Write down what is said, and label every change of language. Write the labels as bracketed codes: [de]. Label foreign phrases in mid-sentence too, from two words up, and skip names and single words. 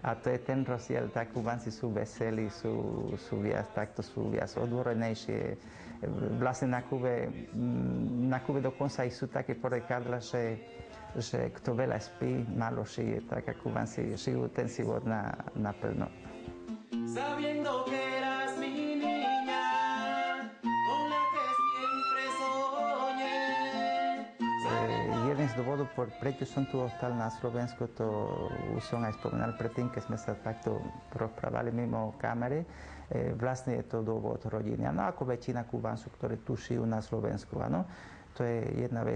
[sk] A to je ten rozdiel, tak Kubánci sú veselí, sú viac odbornejšie. Vlastne na Kube dokonca aj sú také porekadla, že kto veľa spí, málo šije, tak ako Kubánci žijú ten život naplno. [es] Sabiendo que eras mi niña, con la que siempre soñé. [sk] Jeden z dôvodov, prečo som tu ostal na Slovensku, to už som aj spomínal predtým, keď sme sa takto rozprávali mimo kamery. Vlastne je to dôvod rodiny. No ako väčšina Kubáncov, ktorí tu žijú na Slovensku, áno. To je jedna vec.